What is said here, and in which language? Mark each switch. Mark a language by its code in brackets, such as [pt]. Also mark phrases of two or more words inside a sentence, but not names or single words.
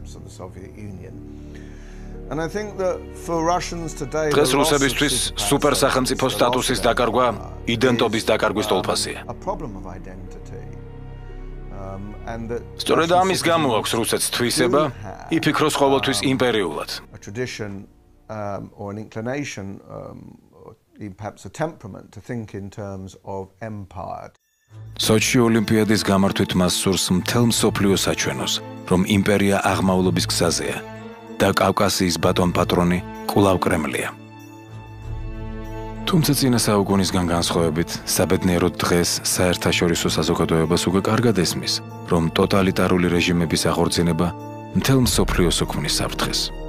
[ka] დღეს რუსებისთვის სუპერსახელმწიფო სტატუსის დაკარგვა იდენტობის დაკარგვის ტოლფასია. სწორედ ამის გამო აქვს რუსეთს თვისება, იფიქროს ყოველთვის იმპერიულად. [en] perhaps a temperament to think in terms of empire. [ka] სოჩი ოლიმპიადის გამართვით მას სურს მთელ მსოფლიოს აჩვენოს, რომ იმპერია აღმავლობის გზაზეა და კავკასიის ბატონ-პატრონი კვლავ კრემლია. თუმცა წინა საუკუნისგან განსხვავებით, საბედნიეროდ დღეს საერთაშორისო საზოგადოებას უკვე კარგად ესმის, რომ ტოტალიტარული რეჟიმების აღორძინება მთელ მსოფლიოს უქმნის საფრთხეს.